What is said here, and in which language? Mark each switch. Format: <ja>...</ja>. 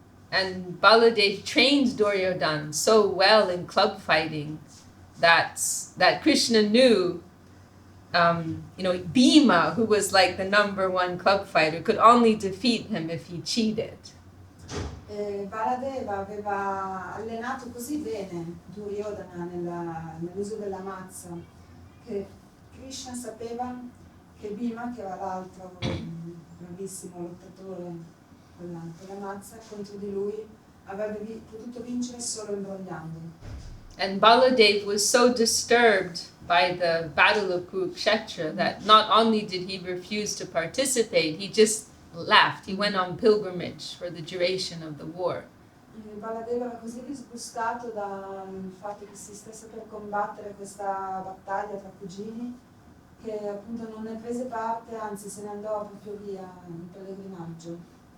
<en>And Baladev trained Duryodhana so well in club fighting that Krishna knew, Bhima, who was like the number one club fighter, could only defeat him if he cheated.</en> <it>Baladeva aveva allenato così bene Duryodhana nell'uso della mazza che Krishna sapeva che Bhima, che era l'altro bravissimo lottatore con la mazza, contro di lui avrebbe potuto vincere solo imbrogliando.</it> <en>And Baladev was so disturbed by the battle of Kurukshetra that not only did he refuse to participate, he just left. He went on pilgrimage for the duration of the war.</en> <it>Baladeva era così disgustato dal fatto che si stesse per combattere questa battaglia tra cugini che appunto non ne prese parte, anzi se ne andò proprio via in pellegrinaggio.</it>